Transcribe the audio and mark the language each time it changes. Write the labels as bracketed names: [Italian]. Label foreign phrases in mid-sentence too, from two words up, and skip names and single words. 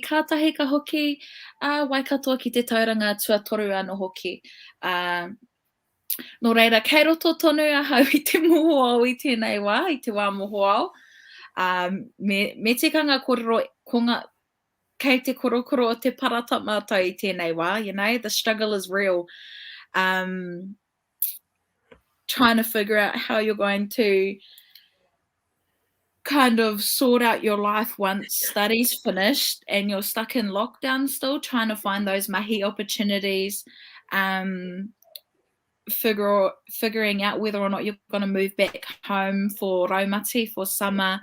[Māori] Kātahi ka hoki Waikato ki te tauranga tuatoru anō hoki. Nō reira, kei roto tonu ahau I te mohoao I tēnei wā, I te wā mohoao. Me tikanga kōrero, kei te korokoro o te parata mātou I tēnei wā, [English] you know, the struggle is real. Trying to figure out how you're going to kind of sort out your life once study's finished and you're stuck in lockdown still, trying to find those mahi opportunities, figuring out whether or not you're going to move back home for raumati, for summer.